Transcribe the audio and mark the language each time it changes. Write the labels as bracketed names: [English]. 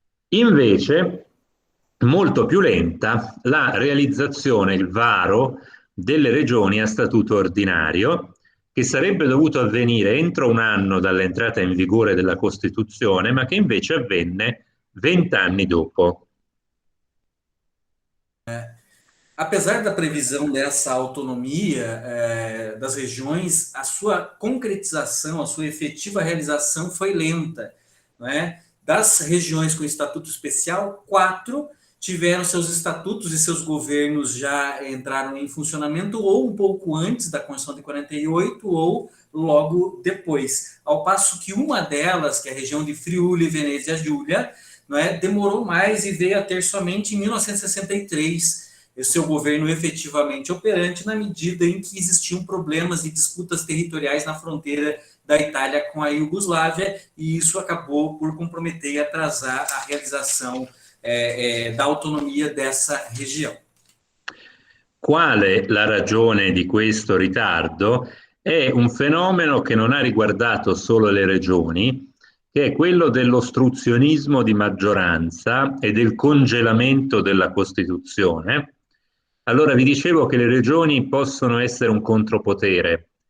[Italian] Invece, molto più lenta la realizzazione, il varo delle regioni a statuto ordinario, che sarebbe dovuto avvenire entro un anno dall'entrata in vigore della Costituzione, ma che invece avvenne 20 anni dopo. [Portuguese] Apesar da previsão dessa autonomia das regiões, a sua concretização, a sua efetiva realização foi lenta, não é? Das regiões com estatuto especial, 4 tiveram seus estatutos e seus governos já entraram em funcionamento ou um pouco antes da Constituição de 48 ou logo depois. Ao passo que uma delas, que é a região de Friuli, Venezia Giulia, não é, demorou mais e veio a ter somente em 1963 o seu governo efetivamente operante, na medida em que existiam problemas e disputas territoriais na fronteira da Itália com a Iugoslávia, e isso acabou por comprometer e atrasar a realização da autonomia dessa região. [Italian] Quale la ragione di questo ritardo? È un fenomeno che non ha riguardato solo le regioni, che è quello dell'ostruzionismo di maggioranza e del congelamento della Costituzione. Allora vi dicevo che le regioni possono essere un contropotere.